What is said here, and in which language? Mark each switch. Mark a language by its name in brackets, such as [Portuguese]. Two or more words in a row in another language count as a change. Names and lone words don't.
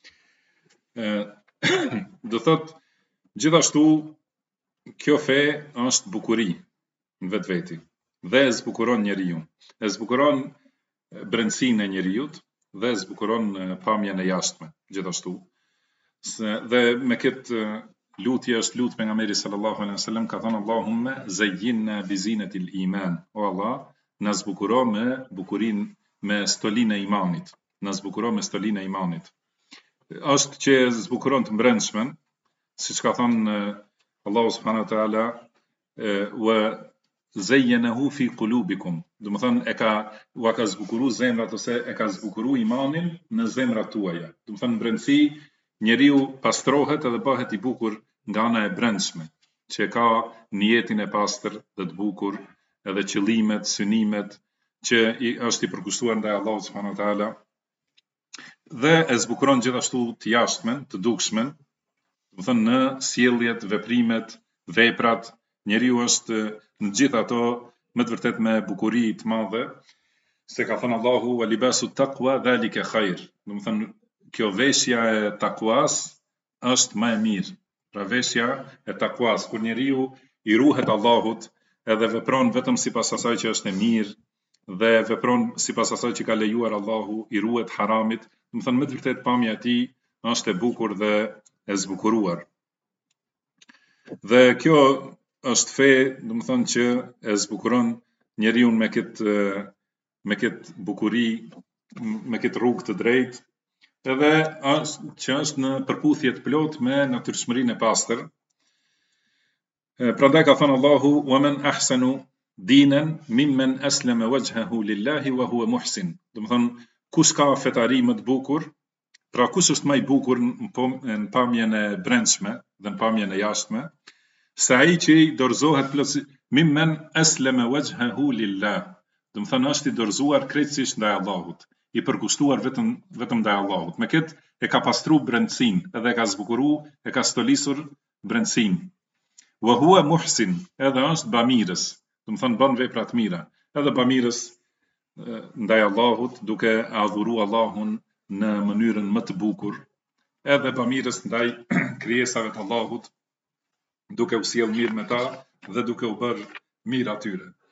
[Albanian] Do thotë, gjithashtu kjo fe është bukuri në vetveti dhe e zbukuron njeriu. E zbukuron brendësinë e njeriut dhe e zbukuron pamjen e jashtme gjithashtu. Dhe me këtë lutje është lutë pejgamberi [Arabic] صلى الله عليه وسلم, [Albanian] ka thënë [Arabic] اللهم زينا بزينة الإيمان. [Albanian] O Allah, na zbukuro me bukurinë, me stolinë e imanit. Na zbukuro me stolinë e imanit. Është që zbukuron të mbrëmshmen, siç ka thënë Allahu [Arabic] سبحانه وتعالى, وزينه في قلوبكم. [Albanian] Do të thënë u ka zbukuru zemrat, ose e ka zbukuru imanin në zemrat tuaja. Do të thënë brendësi, njeriu pastrohet edhe bëhet I bukur nga ana e brendshme, që ka niyetin e pastër dhe të bukur, edhe qëllimet, synimet që është I përkushtuar ndaj Allahut [Arabic] سبحانه وتعالى, [Albanian] dhe e zbukuron gjithashtu të jashtmen, të dukshmen, do të thënë në sjelljet, veprimet, veprat, njeriu është në gjithë ato me të vërtet me bukuri të madhe, se ka thënë Allahu [Arabic] ولباس التقوى ذلك خير. [Albanian] Do të thënë kjo veshja e takuas është më e mirë. Pra veshja e takuas, kur njeriu I ruhet Allahut edhe vepron vetëm sipas asaj që është e mirë, dhe vepron sipas asaj që ka lejuar Allahu, i ruhet haramit, do të thënë me të vërtet pamja e tij është e bukur dhe e zbukuruar. Dhe kjo është fe, do të thënë që e zbukuron njeriu me këtë bukuri, me këtë rrugë të drejtë, edhe që është në përputhje të plot me natyrshmërinë e pastër. Prandaj ka thënë Allahu: [Arabic] "ومن أحسن دينا ممن أسلم وجهه لله وهو محسن." [Albanian] Do të thonë, kush ka fetari më të bukur, pra kush është më i bukur në pamjen e brendshme dhe në pamjen e jashtme, se ai që i dorëzohet plotësisht [Arabic] ممن أسلم وجهه لله. [Albanian] Do të thonë, është i dorëzuar krejtësisht ndaj Allahut, i përkushtuar vetëm ndaj Allahut. Me këtë e ka pastru brendësinë, edhe e ka zbukuru, e ka stolisur brendësinë. [Arabic] وهو محسن, [Albanian] edhe është bamirës, do të thonë bën vepra të mira, edhe bamirës ndaj Allahut, duke adhuru Allahun në mënyrën më të bukur, edhe bamirës ndaj krijesave të Allahut, duke u sjell mirë me ta dhe duke u bërë mirë atyre.